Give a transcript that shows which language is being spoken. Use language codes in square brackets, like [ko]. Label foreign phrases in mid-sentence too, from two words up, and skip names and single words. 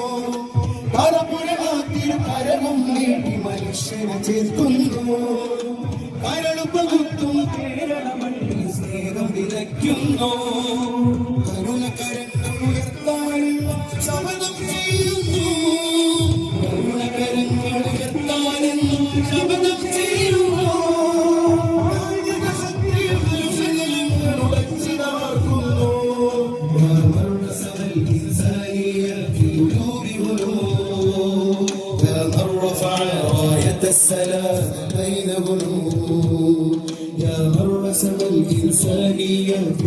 [ml] തിരുകരവും നീട്ടി മനുഷ്യരെ ചേർക്കുന്നു കരളുപകുത്തും കേരളമണ്ണിൽ സ്നേഹം വിതയ്ക്കുന്നു കരുണകരങ്ങൾ ഉയർത്താനുള്ള ശപഥം ചെയ്യുന്നു കരുണകരങ്ങൾ ഉയർത്താനെന്നും ശപഥം ചെയ്യുന്നു [ar] السلام بين قلوب يا من رسم الإنسانية في